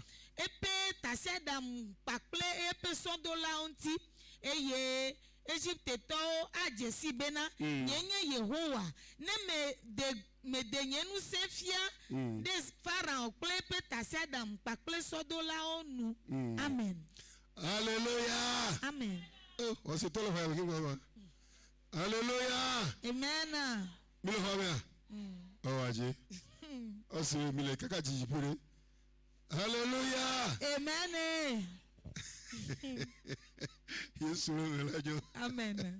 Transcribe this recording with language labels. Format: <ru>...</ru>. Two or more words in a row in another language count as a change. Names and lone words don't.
<ee>Eƒe tasiaɖam kpakple eƒe sɔdolawo ŋuti. Eye Egiptetɔwo adze si bena nye Yehowa ne mede nye ŋusẽ fia ɖe Farao kple eƒe tasiaɖam kpakple sɔdolawo nu.</ee> <fr>Amen. Alléluia. Amen. Oh, c'est toi le frère. Alléluia. Amen. Mille fois. Oh, Adje. Oh, c'est mille</fr> <ee>kaka djipure.</ee> <fr>Alléluia. Amen. Amen.</fr>